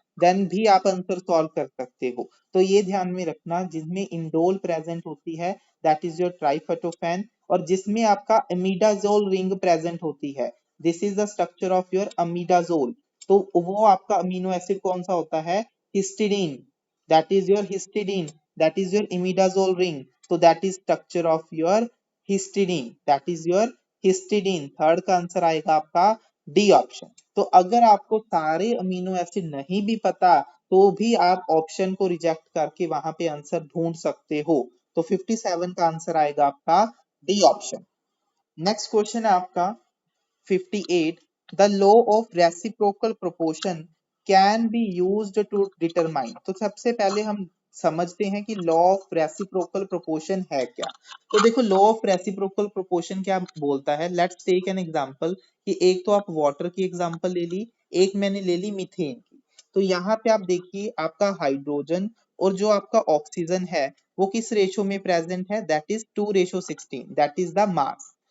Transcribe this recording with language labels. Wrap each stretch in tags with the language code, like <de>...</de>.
<hi>Then भी आप answer solve कर सकते हो तो ये ध्यान में रखना जिसमें इंडोल प्रेजेंट होती है</hi> <en>that is your tryptophan</en> <hi>और जिसमें आपका अमीडाजोल रिंग प्रेजेंट होती है</hi> <en>this is the structure of your imidazole</en> <hi>तो वो आपका अमीनो एसिड कौन सा होता है histidine</hi> <en>That is your histidine that is your imidazole ring, so that is structure of your histidine, that is your histidine।</en> <hi>Third का आंसर आएगा आपका डी ऑप्शन। तो अगर आपको सारे अमीनो एसिड नहीं भी पता तो भी आप ऑप्शन को रिजेक्ट करके वहां पे आंसर ढूंढ सकते हो। तो 57 का आंसर आएगा आपका डी ऑप्शन। नेक्स्ट क्वेश्चन है आपका 58,</hi> <en>the law of reciprocal proportion can be used to determine।</en> <hi>तो सबसे पहले हम समझते हैं कि लॉ ऑफ रेसिप्रोकल प्रोपोर्शन है क्या। तो देखो लॉ ऑफ रेसिप्रोकल प्रोपोर्शन क्या बोलता है,</hi> <en>let's take an example</en> <hi>कि एक तो आप वाटर की एग्जांपल ले ली, एक मैंने ले ली मीथेन की। तो यहाँ पे आप देखिए आपका हाइड्रोजन और जो आपका ऑक्सीजन है वो किस रेशो में प्रेजेंट है,</hi> <en>That is 2:16, that is the mass.</en>